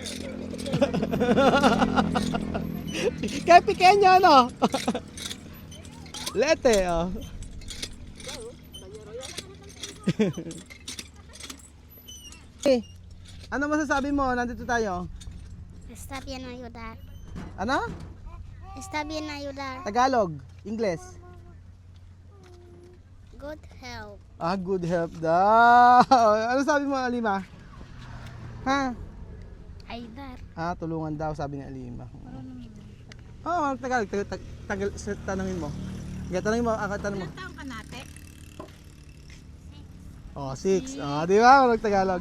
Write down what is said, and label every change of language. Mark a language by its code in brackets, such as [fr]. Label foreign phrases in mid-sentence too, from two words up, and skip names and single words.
[tl] Kaya pequeño ano? Lete oh. Ano masasabi mo? Nandito tayo. [es] Está bien ayudar. [tl] Ano? [es] Está bien ayudar. [tl] Tagalog, Ingles. [en] Good help. [tl] Good help daw. Ano sabi mo, Alima? Ha? [es] Ayudar. [tl] Tulungan daw, sabi ni Alima. Tagalog. Tanungin mo. Tanungin mo, tanong mo. Ilang taong ka nate? 6. Di ba? Marunong Tagalog.